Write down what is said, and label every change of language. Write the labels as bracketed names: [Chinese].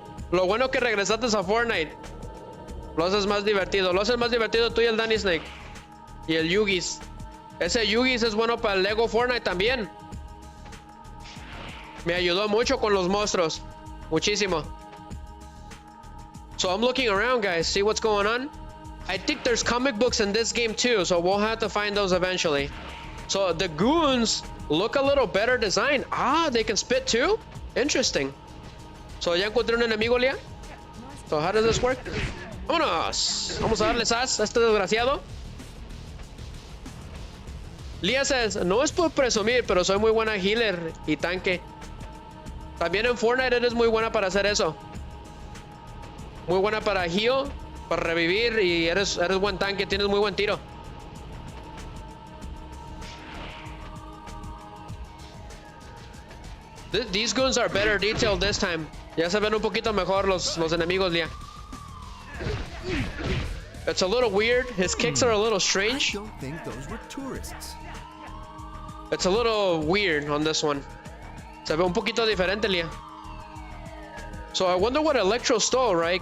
[Spanish] Lo bueno que regresaste a Fortnite. Lo haces más divertido. Lo haces más divertido tú y el Danny Snake. Y el Yugis. Ese Yugis es bueno para el Lego Fortnite también. Me ayudó mucho con los monstruos. Muchísimo. [English] So I'm looking around, guys. See what's going on. I think there's comic books in this game too. So we'll have to find those eventually. So the goons look a little better designed. Ah, they can spit too? Interesting. So [Spanish] ya encontré un enemigo, Leah. [English] So how does this work? [Spanish] Vámonos. Vamos a darle sas a este desgraciado. [English] Leah says, [Spanish] no es por presumir, pero soy muy buena healer y tanque. También en Fortnite eres muy buena para hacer eso. Muy buena para heal, para revivir y eres buen tanque, tienes muy buen tiro. [English] These goons are better detailed this time. [Spanish] Ya se ven un poquito mejor los enemigos, Leah. [English] It's a little weird. His kicks are a little strange. I don't think those were tourists. It's a little weird on this one. [Spanish] Se ve un poquito diferente, Leah. [English] So I wonder what Electro stole, right?